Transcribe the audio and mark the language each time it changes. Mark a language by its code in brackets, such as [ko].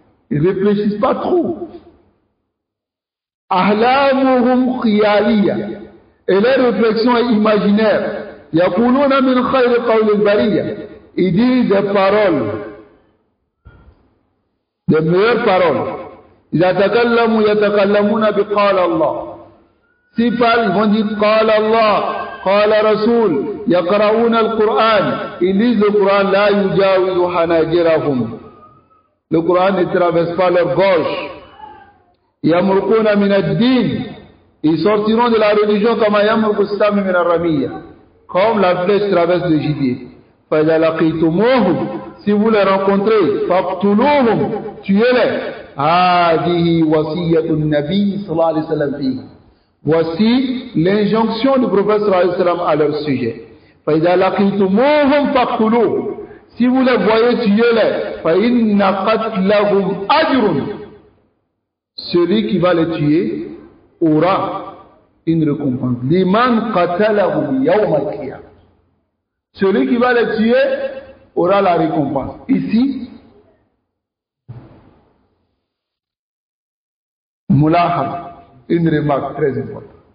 [fr] Ils ne réfléchissent pas trop. [ar] Ahlamuhum khiyaliya. [fr] Et leur réflexion est imaginaire. [ar] Yaquluna min khayri qawlil bariya. [fr] Ils disent des paroles, des meilleures paroles. [ar] إذا تكلموا يتكلمون بقال الله. [fr] S'ils parlent, ils vont dire [ar] قال الله, قال رسول. يقرؤون القرآن. [fr] Ils lisent le Coran. [ar] لا يجاوز حناجرهم. [fr] Le Coran ne traverse pas leur gorge. [ar] يمرقون من الدين. [fr] Ils sortiront de la religion comme [ar] يمرق السهم من الرمية. [fr] Comme la flèche traverse le gibier. [ar] فإذا لقيتموهم. [fr] Si vous les rencontrez, [ar] فاقتلوهم. [fr] Tuez-les. [ar] هذه وصية النبي صلى الله عليه وسلم فيه. [fr] Voici l'injonction du prophète [ar] صلى الله عليه وسلم [fr] à leur sujet. [ar] فإذا لقيتموهم فاقتلوهم. [fr] Si vous les voyez, tuez-les. [ar] فإن قتلهم أجر. [fr] Celui qui va les tuer aura une récompense. [ar] لمن قتلهم يوم القيامة. [fr] Celui qui va les tuer aura la récompense. Ici, Moulahad, une remarque très importante.